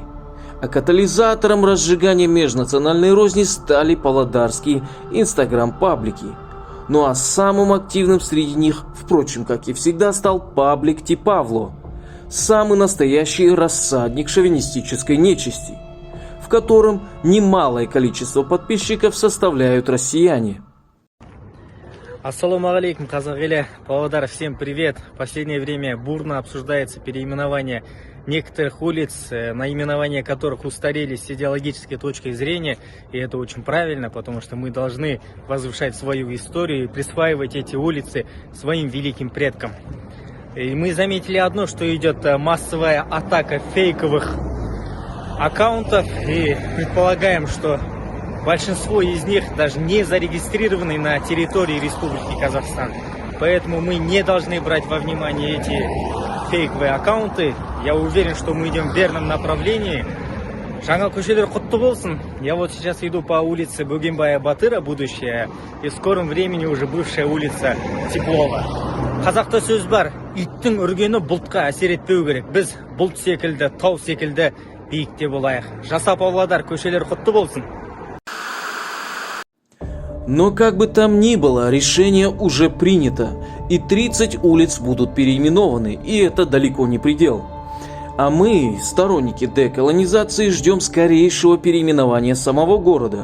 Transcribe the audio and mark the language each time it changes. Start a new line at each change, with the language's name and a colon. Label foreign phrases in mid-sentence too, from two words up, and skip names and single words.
Russian: А катализатором разжигания межнациональной розни стали павлодарские инстаграм-паблики. Ну а самым активным среди них, впрочем, как и всегда, стал паблик Типавло, самый настоящий рассадник шовинистической нечисти, в котором немалое количество подписчиков составляют россияне.
Arabic: السلام عليكم,
Kazakh: казах елі.
Russian: Павлодар, всем привет. В последнее время бурно обсуждается переименование некоторых улиц, наименования которых устарели с идеологической точки зрения. И это очень правильно, потому что мы должны возвышать свою историю и присваивать эти улицы своим великим предкам. И мы заметили одно, что идет массовая атака фейковых аккаунтов. И предполагаем, что большинство из них даже не зарегистрированы на территории Республики Казахстан. Поэтому мы не должны брать во внимание эти фейковые аккаунты. Я уверен, что мы идем в верном направлении.
Kazakh: Жаңа көшелер құтты болсын.
Russian: Я вот сейчас иду по улице Бөгенбая Батыра, будущая, и в скором времени уже бывшая улица Теплова.
Kazakh: Қазақта сөз бар, иттің үргені бұлтқа әсер етпеу керек. Біз бұлт секілді, тау секілді биікте болайық. Жаса Павлодар, көшелер құтты болсын.
Russian: Но как бы там ни было, решение уже принято, и 30 улиц будут переименованы, и это далеко не предел. А мы, сторонники деколонизации, ждем скорейшего переименования самого города.